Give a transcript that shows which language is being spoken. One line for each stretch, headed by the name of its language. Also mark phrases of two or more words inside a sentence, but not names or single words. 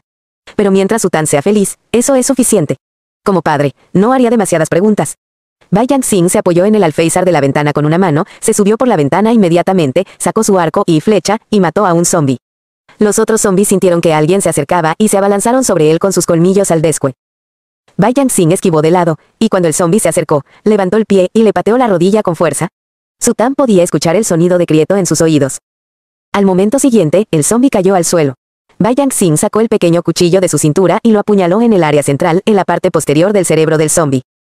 Spanish: Pero mientras Su Tan sea feliz, eso es suficiente. Como padre, no haría demasiadas preguntas. Bai Yangxing se apoyó en el alféizar de la ventana con una mano, se subió por la ventana inmediatamente, sacó su arco y flecha, y mató a un zombi. Los otros zombis sintieron que alguien se acercaba y se abalanzaron sobre él con sus colmillos al descue. Bai Yangxing esquivó de lado, y cuando el zombi se acercó, levantó el pie y le pateó la rodilla con fuerza. Su Tan podía escuchar el sonido de Crieto en sus oídos. Al momento siguiente, el zombi cayó al suelo. Bai Yangxing sacó el pequeño cuchillo de su cintura y lo apuñaló en el área central, en la parte posterior del cerebro del zombi.